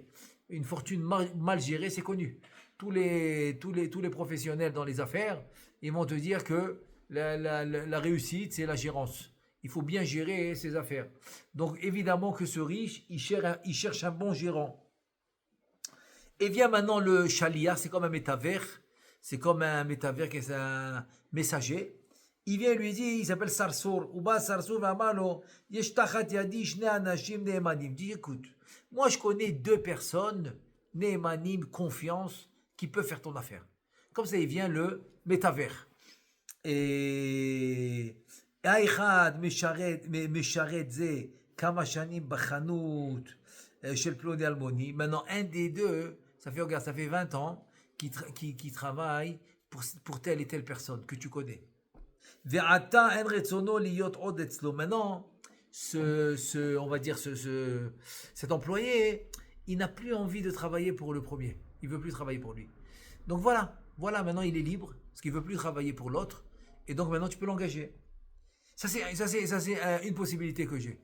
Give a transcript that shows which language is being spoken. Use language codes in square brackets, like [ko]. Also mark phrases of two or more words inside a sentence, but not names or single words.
[fr] Une fortune mal gérée, c'est connu. Tous les professionnels dans les affaires, ils vont te dire que la réussite, c'est la gérance. Il faut bien gérer ses affaires. Donc évidemment que ce riche, il cherche un bon gérant. Et vient maintenant le chaliar, c'est comme un métavers. C'est comme un métavers qui est un messager. Il vient lui dire, il s'appelle Sarsour. [he] ובא סרסור ואמר לו יש תחת ידי שני אנשים נאמנים. [fr] Dit, écoute, moi je connais deux personnes, Neemanim, confiance, qui peuvent faire ton affaire. Comme ça, il vient le métavers. [he] Et האחד משרת זה כמה שנים בחנות של פלוני אלמוני. [fr] Maintenant, un des deux, ça fait 20 ans qui travaille pour telle et telle personne que tu connais. [he] ועתה אין רצונו להיות עוד אצלו. [fr] Maintenant, on va dire cet employé, il n'a plus envie de travailler pour le premier. Il veut plus travailler pour lui. Donc voilà, maintenant il est libre, parce qu'il veut plus travailler pour l'autre, et donc maintenant tu peux l'engager. Ça c'est une possibilité que j'ai.